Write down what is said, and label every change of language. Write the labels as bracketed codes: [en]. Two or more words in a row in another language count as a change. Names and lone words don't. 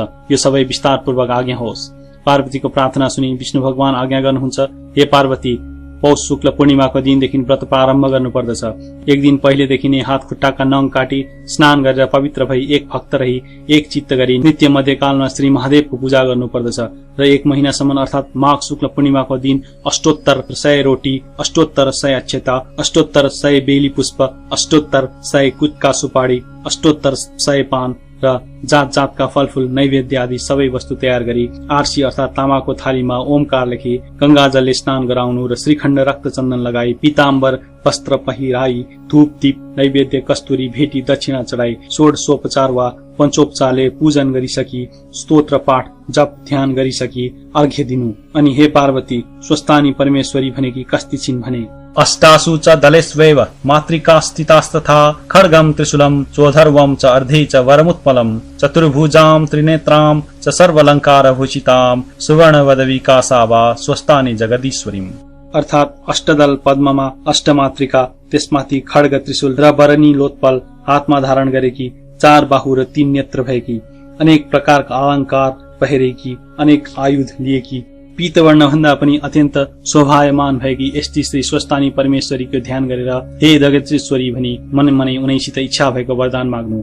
[ne] यो सबै विस्तारपूर्वक आज्ञा होस्। पार्वतीको प्रार्थना सुनि विष्णु भगवान आज्ञा गर्नुहुन्छ, हे पार्वती, पौष शुक्ल पूर्णिमाको दिनदेखि व्रत प्रारम्भ गर्नुपर्दछ। एक दिन पहिलेदेखि नै हात खुट्टाका नङ काटी स्नान गरेर पवित्र भई एक भक्त रही एक चित्त गरी नित्य मध्यकालमा श्री महादेवको पूजा गर्नुपर्दछ र एक महिनासम्म अर्थात माघ शुक्ल पूर्णिमाको दिन अष्टोत्तर 100 रोटी, अष्टोत्तर 100 अक्षता, अष्टोत्तर 100 बेली पुष्प, अष्टोत्तर 100 कुटका सुपारी, अष्टोत्तर 100 पान र जात जातका फलफूल नैवेद्य आदि सबै वस्तु तयार गरी आरसी अर्थात तामाको थालीमा ओमकार लेखी गंगाजलले स्नान गराउनु र श्रीखण्ड रक्तचन्दन लगाई पीताम्बर वस्त्र पहिराई धूप दीप नैवेद्य कस्तुरी भेटी दक्षिणा चढाई षोडशोपचार वा पञ्चोपचारले पूजन गरिसकी स्तोत्र पाठ जप ध्यान गरिसकी अर्घ्य दिनु। अनि हे पार्वती, स्वस्थानी परमेश्वरी भनेकी कस्ती छिन् भने, [sa] अष्टासु च दलेष्वेव मातृका स्थितास्तथा खड्गम त्रिशूलम चोधर्वम च अर्धे च वरमुत्पलम चतुर्भुजाम त्रिनेत्राम च सर्वलंकार भूषिताम सुवर्णवदविकासावा स्वस्थानी जगदीश्वरीम। [ne] अर्थात अष्टदल पद्ममा अष्टमातृका, त्यसमाथि खड्ग त्रिशूल र वरनी लोत्पल हातमा धारण गरेकी, 4 बाहु र 3 नेत्र भएकी, अनेक प्रकारका अलंकार पहिरेकी, अनेक आयुध लिएकी, पीतवर्ण भन्दा पनि अत्यन्त शोभायमान भएकी यस्ती श्री स्वस्थानी परमेश्वरीको ध्यान गरेर हे जगदीश्वरी भनी मन मनै उनैसित इच्छा भएको वरदान माग्नु।